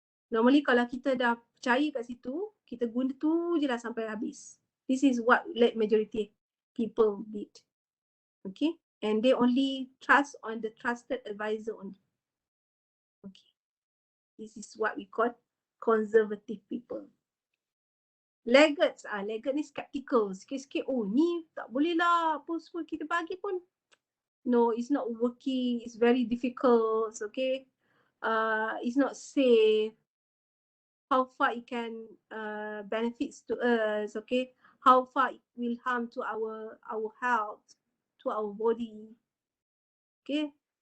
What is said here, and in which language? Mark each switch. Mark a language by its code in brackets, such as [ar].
[ms] Normally kalau kita dah percaya kat situ, kita guna tu je lah sampai habis. [en] This is what late majority people did. Okay? And they only trust on the trusted advisor only. Okay. This is what we call conservative people. [ms] Laggards, laggard ni skeptical. Sikit-sikit, ni tak boleh lah. Apa semua kita bagi pun. [en] No, it's not working. It's very difficult. Okay. It's not safe. how far it can benefits to us, okay? How far it will harm to our health, to our body, okay?